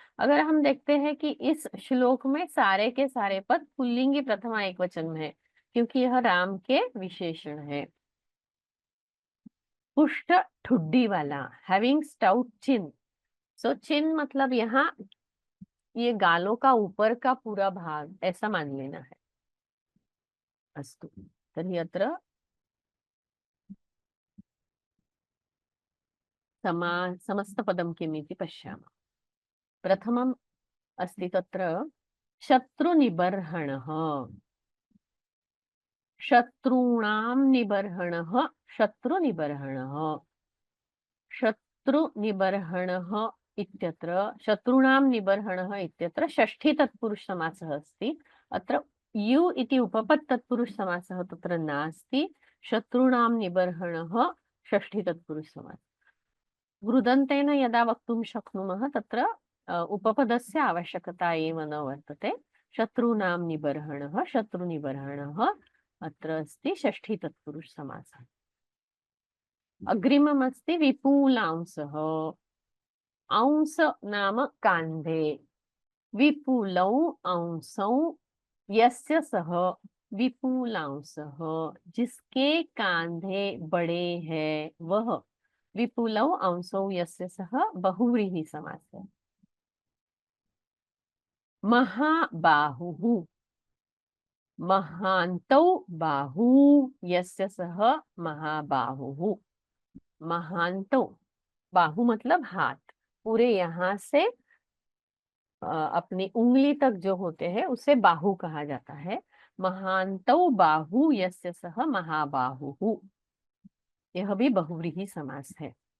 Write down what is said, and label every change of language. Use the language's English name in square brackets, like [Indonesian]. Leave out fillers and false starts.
[Hindi] अगर हम देखते हैं कि इस श्लोक में सारे के सारे पद पुल्लिंगी प्रथमा एकवचन में है, क्योंकि यह राम के विशेषण है। पुष्ट ठुड्डी वाला, [English] Having stout chin. [Hindi] सो चिन मतलब यहाँ ये गालों का ऊपर का पूरा भाग ऐसा मान लेना है। [Sanskrit] अस्तु तर्हि अत्र समस्तपदं किम् इति पश्यामः। प्रथमम् अस्ति तत्र शत्रुनिबर्हणः, शत्रूणां निबर्हणः, शत्रुनिबर्हणः, शत्रुनिबर्हणः इत्यत्र शत्रूणां निबर्हणः इत्यत्र षष्ठी तत्पुरुष समासः अस्ति। अत्र यु इति उपपत् तत्पुरुष समासः तत्र नास्ति। शत्रूणां निबर्हणः षष्ठी तत्पुरुष समासः। वृदन्तेन यदा वक्तुं शक्नुमः तत्र उपपदस्य आवश्यकता एव न वर्तते। शत्रूणां निबर्हणः, शत्रुनिबर्हणः अत्र अस्ति षष्ठी तत्पुरुष समासः। अग्रिमम् अस्ति विपुलांसः। अंस नाम कान्धे, विपुलौ अंसौ यस्य सः विपुलांसः, [Hindi] जिसके कांधे बड़े हैं वह। [Sanskrit] विपुलौ अंसौ यस्य सः बहुव्रीहि समास है। महाबाहुः, महान्तौ बाहू यस्य सः महाबाहुः। [Hindi] महान्तौ, बाहु मतलब हाथ, पूरे यहाँ से अपनी उंगली तक जो होते हैं उसे बाहु कहा जाता है। [Sanskrit] महान्तौ बाहु यस्य सः महाबाहुः, [Hindi] यह भी बहुव्रीहि समास है।